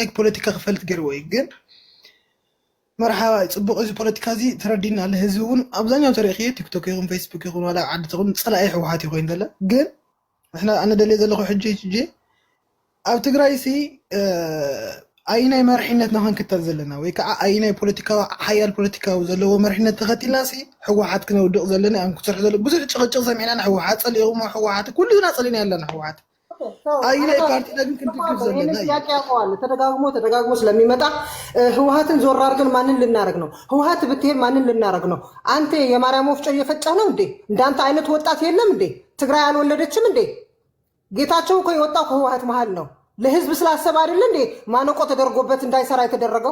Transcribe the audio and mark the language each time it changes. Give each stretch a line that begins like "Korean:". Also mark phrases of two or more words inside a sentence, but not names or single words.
Tigrinya: ፖለቲካ ክፈልጥ ገይሩ ወይ ግን መርሓባ ፅቡቅ እዚ ፖለቲካ እዚ ተረዲና ኣለ ህዝቢ እውን ኣብዛኛው ተሪእኪ ቲክቶክ ይኹን ፌስቡክ ይኹን ዋላ ዓዲ ትኹን ፀላኢ ሕወሓት ይኮይን ዘለ ግን ኣነ ደልየ ዘለኹ ሕጂ ኣብ ትግራይ ሲ ኣይናይ መርሒነት ንክንክተል ዘለና ወይ ከዓ ኣይናይ ፖለቲካዊ ሓያል ፖለቲካዊ ዘለዎ መርሒነት ተኸቲልና ሲ ሕወሓት ክነውድቕ ዘለና ኣብ ክሰርሕ ዘሎ ብዙሕ ጭቕጭቕ ሰሚዕና ንሕወሓት ፀሊእኹም ሕወሓት ኩሉና ፀሊና ያለና ሕወሓት አይናይ ፓርቲ ደግን ክንትግብ ዘለና
Amharic: ያቂያቀዋል ተደጋግሞ ስለሚመጣ ህወሓትን ዞር አድርገን ማንን ልናረግ ነው? ህወሓት ብትሄድ ማንን ልናረግ ነው? አንተ የማርያም ወፍጮ እየፈጨህ ነው እንዴ? እንዳንተ አይነት ወጣት የለም እንዴ? ትግራይ አልወለደችም እንዴ? ጌታቸው እኮ የወጣው ከህወሓት መሃል ነው። ለህዝብ ስላሰበ አይደል እንዴ ማነቆ ተደርጎበት እንዳይሰራ የተደረገው?